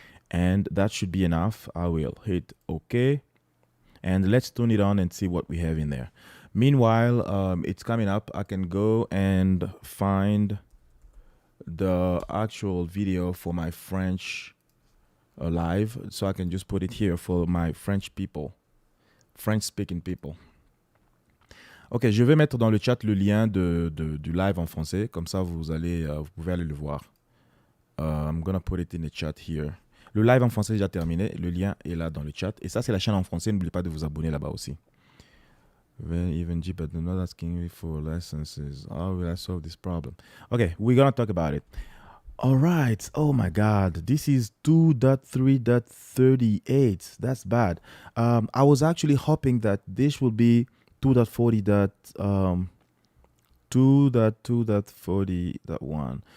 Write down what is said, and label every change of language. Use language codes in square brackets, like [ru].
[en] And that should be enough. I will hit OK. And let's turn it on and see what we have in there. Meanwhile, it's coming up. I can go and find the actual video for my French live, so I can just put it here for my French people, French speaking people. [fr] Ok, je vais mettre dans le chat le lien du live en français, comme ça vous pouvez aller le voir. [en] I'm gonna put it in the chat here. [fr] Le live en français est déjà terminé, le lien est là dans le chat, et ça c'est la chaîne en français, n'oubliez pas de vous abonner là-bas aussi. [en] Even G, but not asking me for licenses. How will I solve this problem? Okay, we're gonna talk about it. All right. Oh my God. This is 2.3.38. That's bad. I was actually hoping that this will be 2.40.1.